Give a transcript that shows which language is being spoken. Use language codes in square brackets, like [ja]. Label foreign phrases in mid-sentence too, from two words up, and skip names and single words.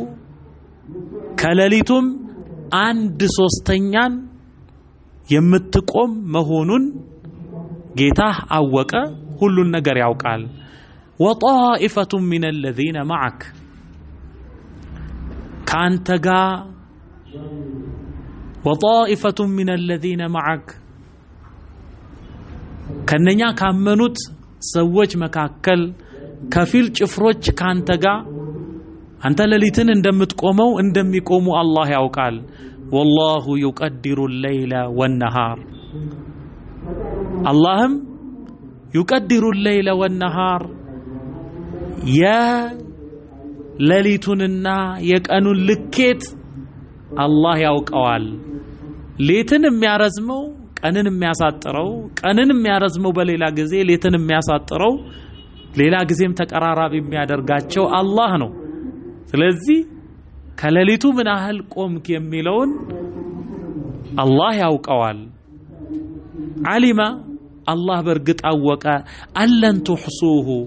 [am] ከሌሊቱም 1/3 የምትቆም መሆኑን ጌታህ አወቀ። ሁሉን ነገር ያውቃል። [ar] وطائفة من الذين معك [am] ካንተ ጋር [ar] وطائفة من الذين معك [am] ከነኛ ካመኑት ሰዎች መካከል ከፊል ጭፍሮች ካንተ ጋር አንተ ሌሊትን እንደምትቆመው እንደሚቆሙ አላህ ያውቃል። [ar] والله يقدر الليل والنهار [am] አላህም [ar] يقدر الليل والنهار [am] የሌሊቱንና የቀኑን ልኬት አላህ ያውቀዋል። ሌትን የሚያረዝመው ቀንን የሚያሳጥረው ቀንን የሚያረዝመው በሌላ ጊዜ ሌትን የሚያሳጥረው ሌላ ጊዜም ተቀራራቢ የሚያደርጋቸው አላህ ነው። ስለዚህ ከሌሊቱ ምን ያህል ቆምክ የሚለውን አላህ ያውቀዋል። ዓሊማ አላህ በርግጥ አወቀ አለን ትሕሱሁ